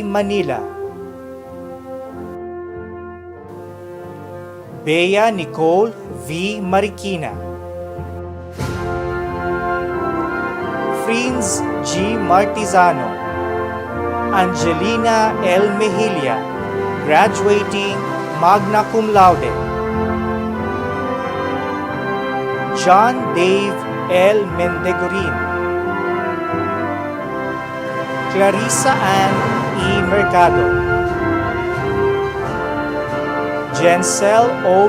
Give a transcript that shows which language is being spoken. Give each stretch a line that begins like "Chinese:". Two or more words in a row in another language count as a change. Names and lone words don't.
English: Manila, Bea Nicole V. Marikina, Friends G. Martizano, Angelina L. Mejilla, graduating
Latin: magna cum laude,
English: John Dave L. Mendegorin, Clarissa Ann E. Mercado, Jensel O.